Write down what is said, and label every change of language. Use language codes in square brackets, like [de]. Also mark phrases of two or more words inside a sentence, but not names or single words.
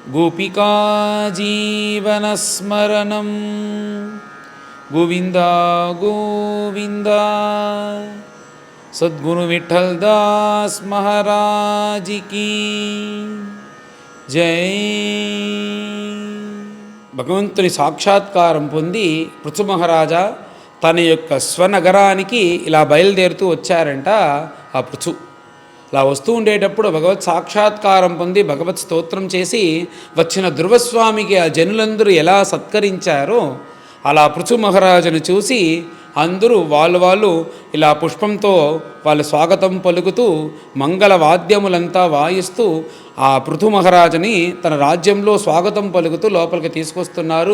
[sa] गोपिका जीवनस्मरणं गोविंदा गोविंदा। [hi] सद्गुरु विठल दास महाराज की जय। [te] భగవంతుని సాక్షాత్కారం పొంది పృథు మహారాజా తన యొక్క స్వనగరానికి ఇలా బయలుదేరుతూ వచ్చారంట. ఆ పృథు అలా వస్తూ ఉండేటప్పుడు భగవత్ సాక్షాత్కారం పొంది భగవత్ స్తోత్రం చేసి వచ్చిన ధ్రువస్వామికి ఆ జనులందరూ ఎలా సత్కరించారో అలా పృథు మహారాజును చూసి అందరూ వాళ్ళు ఇలా పుష్పంతో వాళ్ళు స్వాగతం పలుకుతూ మంగళ వాద్యములంతా వాయిస్తూ ఆ పృథు మహారాజుని తన రాజ్యంలో స్వాగతం పలుకుతూ లోపలికి తీసుకొస్తున్నారు.